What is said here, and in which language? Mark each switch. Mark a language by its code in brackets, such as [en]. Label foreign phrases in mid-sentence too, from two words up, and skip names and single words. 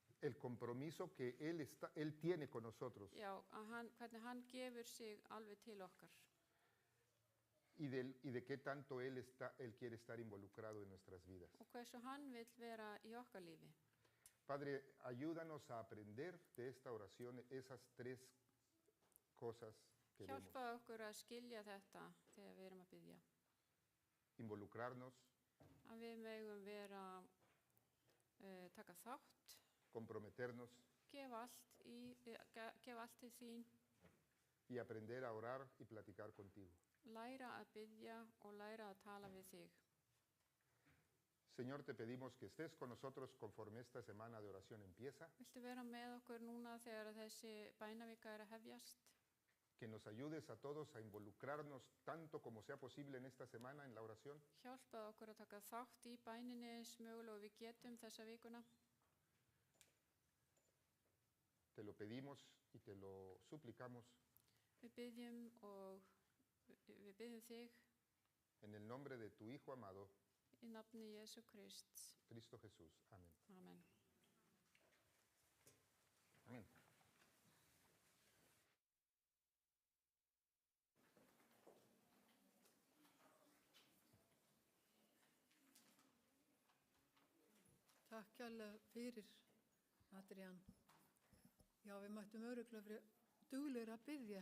[es] el compromiso que Él tiene con nosotros [is] Já, hvernig hann gefur sig alveg til okkar [es] y de qué tanto Él quiere estar involucrado en nuestras vidas. [is] og hversu hann vill vera í okkar lífi. [es] Padre, ayúdanos a aprender de esta oración esas tres cosas que vemos. [is] Hjálpa okkur að skilja þetta þegar við erum að biðja. [es] Involucrarnos, [is] Að við megum vera taka þátt, [es] comprometernos [is] gefa allt til þín, [es] y aprender a orar y platicar contigo. [is] læra að biðja og læra að tala við þig. [es] Señor, te pedimos que estés con nosotros conforme esta semana de oración empieza, [is] Viltu vera með okkur núna þegar þessi bænavika er að hefjast? [es] que nos ayudes a todos a involucrarnos tanto como sea posible en esta semana en la oración, [is] Hjálpað okkur að taka þátt í bæninni eins mögulega við getum þessa vikuna. [es] te lo pedimos y te lo suplicamos [is] Við biðjum þig [es] en el nombre de tu Hijo amado, [is] í nafni Jesú Krists. [es] Cristo Jesús. Amén. [is] Amen. [es] Amén. [is] Takk kærlega fyrir, Adrián. Já, við mættum örugglega fyrir duglegir að biðja.